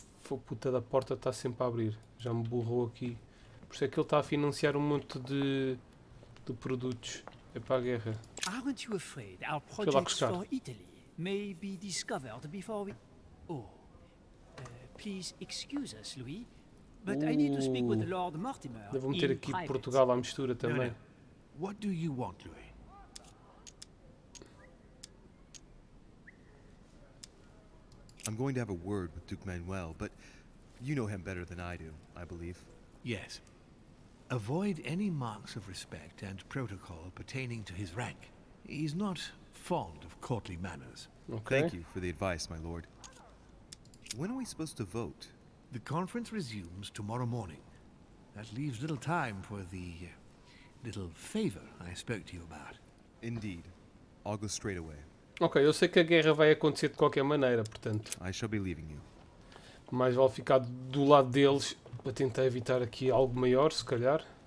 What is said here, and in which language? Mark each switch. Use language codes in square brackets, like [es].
[pt] A puta da porta está sempre a abrir. Já me borrou aqui. Por isso é que ele está a financiar um monte de produtos. É para a guerra. [en] Aren't you afraid our projects for Italy may be discovered before we... Oh. Please excuse us, Louis. But I need to speak with Lord Mortimer. [pt] Devo meter aqui Portugal à mistura também. [en] What do you want, Louis? I'm going to have a word with Duke Manuel, but you know him better than I do, I believe. Yes. Avoid any marks of respect and protocol pertaining to his rank. He's not fond of courtly manners. Okay. Thank you for the advice, my lord. When are we supposed to vote? The conference resumes tomorrow morning. That leaves little time for the little favor I spoke to you about. Indeed. I'll go straight away. [pt] Ok, eu sei que a guerra vai acontecer de qualquer maneira, portanto. [en] I shall be leaving you. [pt] Mais vale ficar do lado deles para tentar evitar aqui algo maior, se calhar.